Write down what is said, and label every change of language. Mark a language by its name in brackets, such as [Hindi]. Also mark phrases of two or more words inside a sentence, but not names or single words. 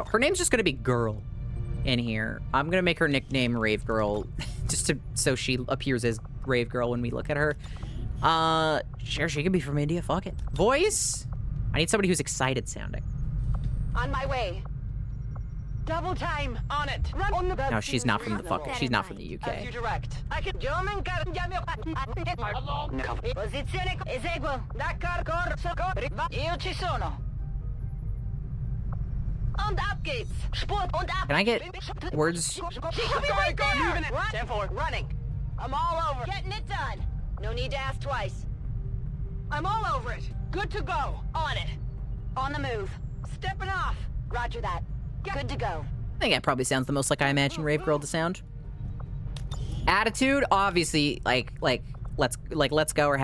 [English] Her name's just gonna be Girl in here. I'm gonna make her nickname Rave Girl just so she appears as Rave Girl when we look at her. Sure, she could be from India. Fuck it. Voice? I need somebody who's excited sounding. On my way. Double time on it. Run on the No, she's not from the fucking. She's not from the As UK. you direct. I can [Italian] Posizione eseguo. D'accordo. Io ci sono. [German] Und ab geht's. Spur und ab. [English] Can I get words? She could be right there. Moving it. 10-4. Running. I'm all over. Getting it done. No need to ask twice. I'm all over it. Good to go. On it. On the move. Stepping off. Roger that. Good to go. I think that probably sounds the most like I imagine Rave Girl to sound. Attitude, obviously, like let's go or happy.